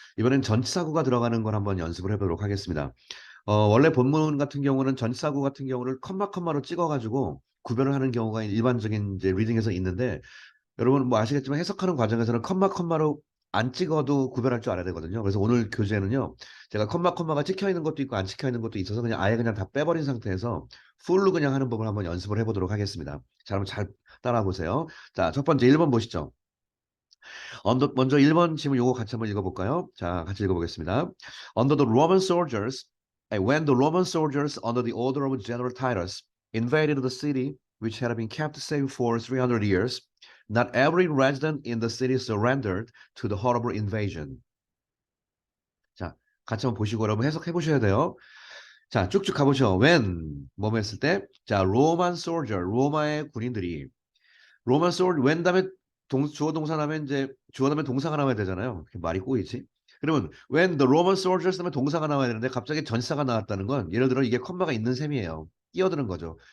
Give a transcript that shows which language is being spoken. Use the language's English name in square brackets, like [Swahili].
[Korean] 이번엔 전치사구가 들어가는 걸 한번 연습을 해보도록 하겠습니다. 원래 본문 같은 경우는 전치사구 같은 경우를 컴마로 찍어가지고 구별을 하는 경우가 일반적인 이제 리딩에서 있는데 여러분 뭐 아시겠지만 해석하는 과정에서는 컴마로 안 찍어도 구별할 줄 알아야 되거든요. 그래서 오늘 교재는요. 제가 컴마가 찍혀 있는 것도 있고 안 찍혀 있는 것도 있어서 그냥 아예 그냥 다 빼버린 상태에서 풀로 그냥 하는 법을 한번 연습을 해보도록 하겠습니다. 자, 그럼 잘 따라와 보세요. 자, 첫 번째 1번 보시죠. 먼저 1번 질문 요거 같이 한번 읽어볼까요? 자, 같이 읽어보겠습니다. [English] Under the Roman soldiers, when the Roman soldiers under the order of General Titus invaded the city, which had been kept safe for 300 years, not every resident in the city surrendered to the horrible invasion. [Korean] 자, 같이 한번 보시고 여러분 해석해 보셔야 돼요. 자, 쭉쭉 가보죠. When, 뭐뭐 했을 때, 자, Roman soldier, 로마의 군인들이, Roman soldier, when 다음에 주어 동사 나면 이제, 주어 다음에 동사가 나와야 되잖아요. 말이 꼬이지. 그러면, [English] when the Roman soldiers [Korean] 다음에 동사가 나와야 되는데, 갑자기 전사가 나왔다는 건, 예를 들어 이게 컴마가 있는 셈이에요. 끼어드는 거죠.